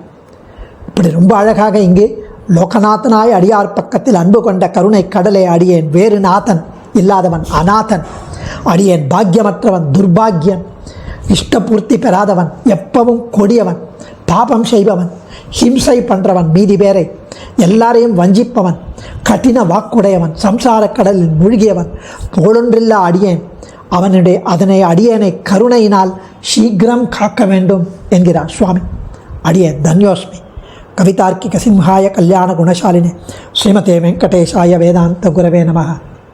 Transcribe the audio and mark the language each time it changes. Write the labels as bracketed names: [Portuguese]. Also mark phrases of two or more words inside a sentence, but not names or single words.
[Tamil] இப்படி ரொம்ப அழகாக இங்கே லோகநாதனாய் அடியார் பக்கத்தில் அன்பு கொண்ட கருணை கடலை அடியேன் வேறு நாதன் இல்லாதவன், அநாதன், அடியேன் பாக்கியமற்றவன், துர்பாக்கியன், இஷ்டபூர்த்தி பெறாதவன், எப்பவும் கொடியவன், பாபம் செய்பவன், ஹிம்சை பண்ணுறவன், மீதி பேரை எல்லாரையும் வஞ்சிப்பவன், கடின வாக்குடையவன், சம்சார கடலில் மூழ்கியவன், புகழொன்றில்லா அடியேன் அதனை அடியனை கருணையினால் சீக்கிரம் காக்க வேண்டும் என்கிறார் சுவாமி. அடியே தன்யோஸ்மி. [Sanskrit] कवितार्किक सिंहाय कल्याण गुणशालिने श्रीमते वेङ्कटेशाय वेदान्त गुरवे नमः.